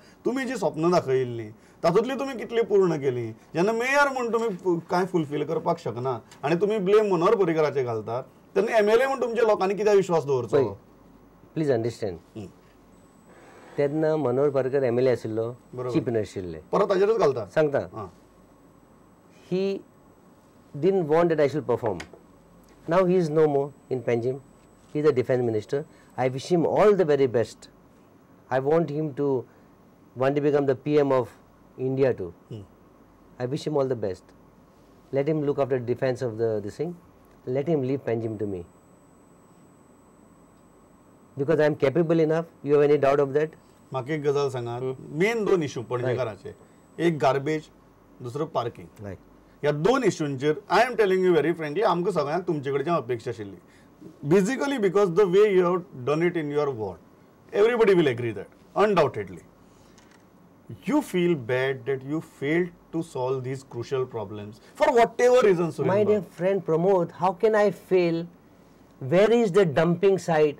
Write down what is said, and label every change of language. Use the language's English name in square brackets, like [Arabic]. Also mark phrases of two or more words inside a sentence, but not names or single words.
[Konkani] तुम्ही जी स्वप्न दाखयिल्लीं तातूंतली तुम्ही कितली पूर्ण केली? जेन्ना मेयर म्हूण तुम्ही कांय फुलफील करपाक शकना आनी तुम्ही ब्लेम मनोहर पर्रीकराचेर घालतात, तेन्ना MLA म्हूण तुमच्या लोकांनी कित्याक विश्वास दवरचो? [English] please understand. [Konkani] तेन्ना मनोहर पर्रीकर MLA आशिल्लो, [English] chief minister [Konkani] आशिल्ले. परत ताजेरच घालता. सांगता. [English] He didn't want that I should perform. Now he is no more in Panjim. He is a defense minister. I wish him all the very best. I want him to one day become the PM of India too. I wish him all the best. Let him look after the defense of this thing. Let him leave Panjim to me. Because I am capable enough. You have any doubt of that? [Konkani] म्हाका एक गजाल सांगात, [English] main 2 issue [Konkani] पणजेकाराचे. एक गार्बेज, दुसरो पार्किंग. ह्या 2 इश्यूंचेर [English] I am telling you very frankly, [Konkani] आमकां सगळ्यांक तुमचे कडच्यान अपेक्षा आशिल्ली. [English] basically because the way you have done it in your ward, everybody will agree that undoubtedly. You feel bad that you failed to solve these crucial problems for whatever reasons. My dear friend Pramod, how can I fail? Where is the dumping site?